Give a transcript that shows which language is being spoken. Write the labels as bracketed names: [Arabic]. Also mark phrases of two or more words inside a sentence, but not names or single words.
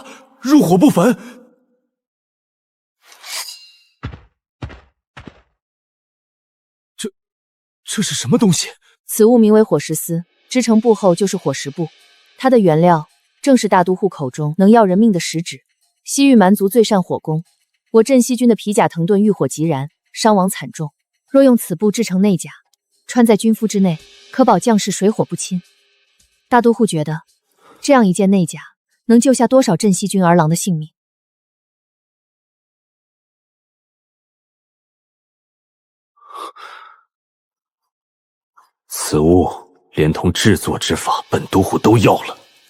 [Chinese] 入火不焚？這是什麼東西？此物名為火石絲，織成布後就是火石布。它的原料正是大都護口中能要人命的石脂。西域蠻族最善火攻，我鎮西軍的皮甲藤盾遇火即燃，傷亡慘重。若用此布製成內甲，穿在軍服之內，可保將士水火不侵。大都護覺得，這樣一件內甲能救下多少鎮西軍兒郎的性命？此物連同製作之法，本都護都要了。